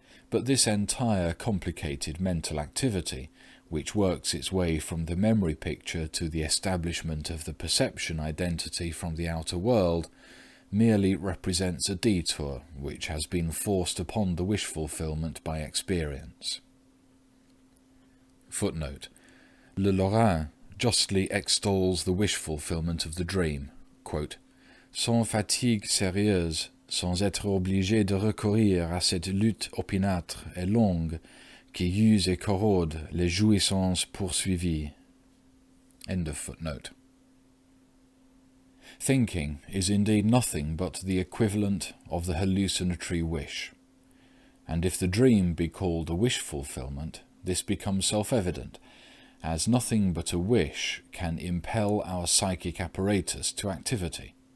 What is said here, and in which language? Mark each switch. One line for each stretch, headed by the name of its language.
English: But this entire complicated mental activity, which works its way from the memory picture to the establishment of the perception identity from the outer world, merely represents a detour which has been forced upon the wish fulfillment by experience. Footnote: Le Lorrain justly extols the wish fulfillment of the dream, quote,
French: sans fatigue sérieuse, sans être obligé de recourir à cette lutte opiniâtre et longue qui use et corrode les jouissances poursuivies.
English: End of footnote. Thinking is indeed nothing but the equivalent of the hallucinatory wish, and if the dream be called a wish fulfillment, this becomes self-evident, as nothing but a wish can impel our psychic apparatus to activity.